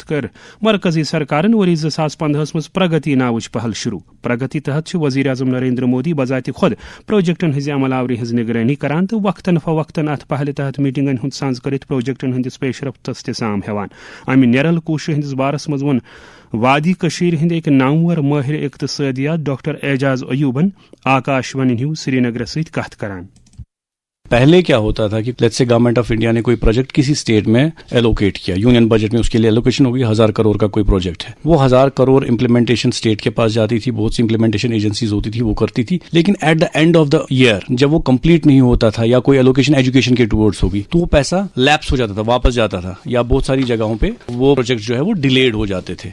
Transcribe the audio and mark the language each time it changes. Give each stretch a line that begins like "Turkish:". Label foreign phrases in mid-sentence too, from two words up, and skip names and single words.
Kashmiri: کر مرکزی سرکارن وری 2015 مز پرگتی ناوچ پہل شروع پرگتی تحت وزیر اعظم نریندر مودی بذات خود پروجیکٹن ہز عمل آوری ہز نگرانی کران تو وقتاً فوقتاً ات پہلِ تحت میٹنگن ہند سانز کرت پروجیکٹن ہندس پیش رفتس تہ سام ہیوان امہ نیرل کوشش ہندس بارس مز وون وادی کشیر ہند ایک نامور ماہر اقتصادیات ڈاکٹر اعجاز ایوبن آکاشوانی نیوز سری نگر ست کت کران
Hindi: पहले क्या होता था कि
English: let's say
Hindi: गवर्नमेंट ऑफ इंडिया ने कोई प्रोजेक्ट किसी स्टेट में एलोकेट किया, यूनियन बजट में उसके लिए एलोकेशन होगी 1000 करोड़ का कोई प्रोजेक्ट है, वो 1000 करोड़ इंप्लीमेंटेशन स्टेट के पास जाती थी, बहुत सी
English: implementation agencies
Hindi: होती थी, वो करती थी, लेकिन
English: at the end of the year
Hindi: जब वो कंप्लीट नहीं होता था या कोई
English: allocation education
Hindi: के टुवर्ड्स होगी तो वो पैसा लैप्स हो जाता था, वापस जाता था, या बहुत सारी जगहों पे वो प्रोजेक्ट जो है वो डिलेड हो जाते थे।